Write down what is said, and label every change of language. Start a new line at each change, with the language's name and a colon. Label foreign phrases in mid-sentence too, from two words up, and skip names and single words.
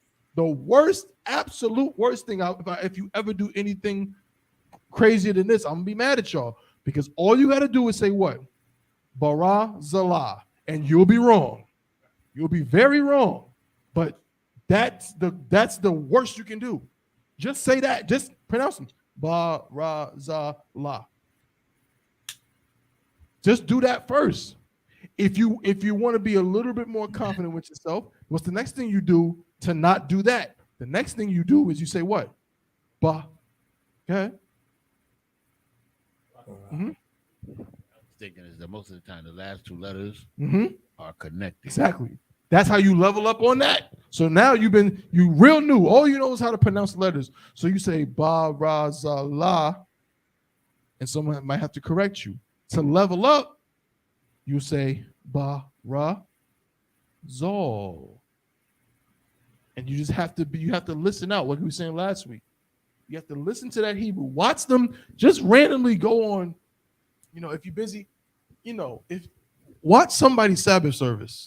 English: The worst, absolute worst thing, if you ever do anything crazier than this, I'm going to be mad at y'all. Because all you got to do is say what? Bara Zala. And you'll be wrong. You'll be very wrong. But that's the worst you can do. Just say that. Just pronounce them. Ba ra za la. Just do that first. If you want to be a little bit more confident with yourself, what's the next thing you do to not do that? The next thing you do is you say what? Ba. Okay. Mm-hmm. Thinking is that most of the time the last 2 letters are connected. Exactly. That's how you level up on that. So now you real new. All you know is how to pronounce letters. So you say ba ra za la, and someone might have to correct you. To level up, you say ba ra zol. And you have to listen out, like we were saying last week. You have to listen to that Hebrew. Watch them just randomly go on. If you're busy, watch somebody's Sabbath service.